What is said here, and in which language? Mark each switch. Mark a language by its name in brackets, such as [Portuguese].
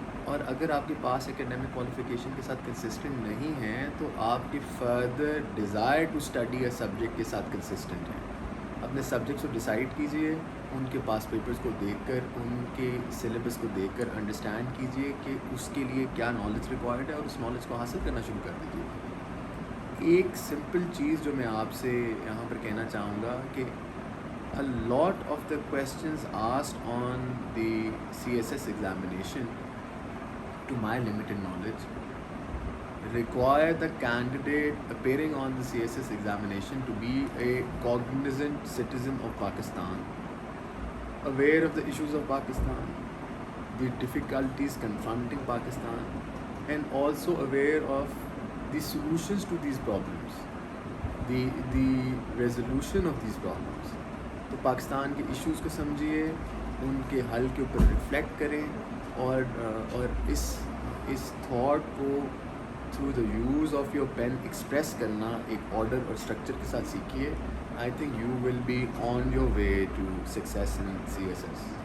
[Urdu] اور اگر آپ کے پاس ایکیڈیمک کوالیفیکیشن کے ساتھ کنسسٹنٹ نہیں ہیں تو آپ کی further desire to study a subject کے ساتھ کنسسٹنٹ ہیں. اپنے سبجیکٹس کو ڈیسائیڈ کیجئے, ان کے پاس پیپرز کو دیکھ کر, ان کے سلیبس کو دیکھ کر انڈرسٹینڈ کیجئے کہ اس کے لیے کیا نالج ریکوائرڈ ہے, اور اس نالج کو حاصل کرنا شروع کر دیجئے. ایک سمپل چیز جو میں آپ سے یہاں پر کہنا چاہوں گا کہ [English] a lot of the questions asked on the CSS examination, to my limited knowledge, require the candidate appearing on the CSS examination to be a cognizant citizen of Pakistan, aware of the issues of Pakistan, the difficulties confronting Pakistan, and also aware of the solutions to these problems, the resolution of these problems. [Urdu] تو پاکستان کے issues کو سمجھیے, ان کے حل کے اوپر reflect کریں, اور اس تھاٹ کو through the use of your pain express کرنا ایک آرڈر اور اسٹرکچر کے ساتھ سیکھیے. [English] I think you will be on your way to success in CSS.